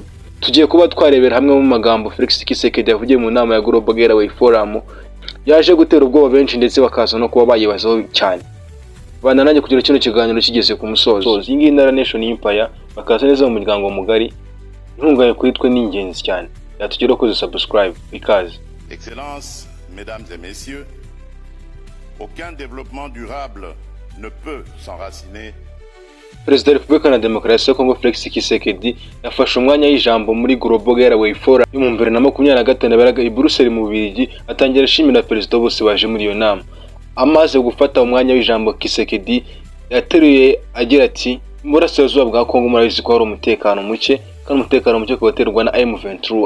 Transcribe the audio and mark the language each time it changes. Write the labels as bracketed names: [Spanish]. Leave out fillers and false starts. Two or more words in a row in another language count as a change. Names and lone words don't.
[Kinyarwanda] Tugiye kuba twarebera hamwe mu magambo Felix Tshisekedi yavugiye mu nama ya Global Gateway Forum yaje gutera ubwoba benshi ndetse bakaza no kuba bayibazaho cyane. Bana nanjye kugira kino kiganiro kigeze ku musozo. Iyi ngiyi Ndara Nation Empire bakaza neza mu muryango mugari. Inkunga kuri twe ni ingenzi cyane. Yatugera ko subscribe bikaze. [French] Excellences, mesdames et messieurs, aucun développement durable ne peut s'enraciner. [Kinyarwanda] Perezida wa Repubulika na Demokarasi ya Kongo Felix Tshisekedi yafashe umwanya w'ijambo muri Global Gateway Forum yo mu 2025 yaberaga i Brussels mu Bubiligi, atangira ashimira perezida bose baje muri iyo nama. Amaze gufata umwanya w'ijambo, Tshisekedi yateruye agira ati burasirazuba bwa Kongo murabizi ko hari umutekano muke kandi umutekano muke kubaterwa na M23.